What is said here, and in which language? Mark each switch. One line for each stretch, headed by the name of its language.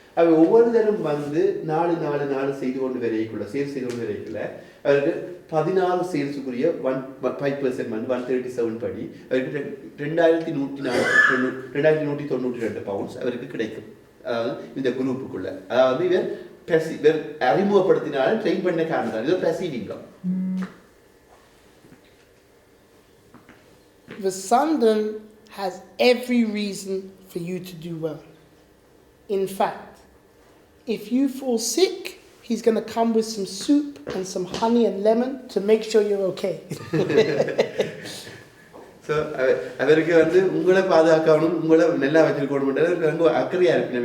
Tamil: அவ ஒவ்வொரு தரம் வந்து 4 செய்து கொண்டு வரைக்குள்ள சேல்ஸ் செய்து கொண்டு வரைக்குள்ள அவருக்கு 14 சேல்ஸுக்குரிய 5% வந்து 137 படி அவருக்கு 2192 பவுண்ட்ஸ் அவருக்கு கிடைக்கும். அதாவது இந்த குரூப்புக்குள்ள அதாவது இவர் அறிமுகப்படுத்தினாலும் ட்ரெயின் பண்ண காரணம் இது passive income.
English: Vasandan has every reason for you to do well. In fact, if you fall sick, he's going to come with some soup and some honey and lemon to make sure you're okay.
Tamil: So, அவருக்கு வந்து உங்களை பாதுகாக்கணும், உங்களை நல்லா வச்சிருக்கணும், ரொம்ப அக்கறையா இருக்கு.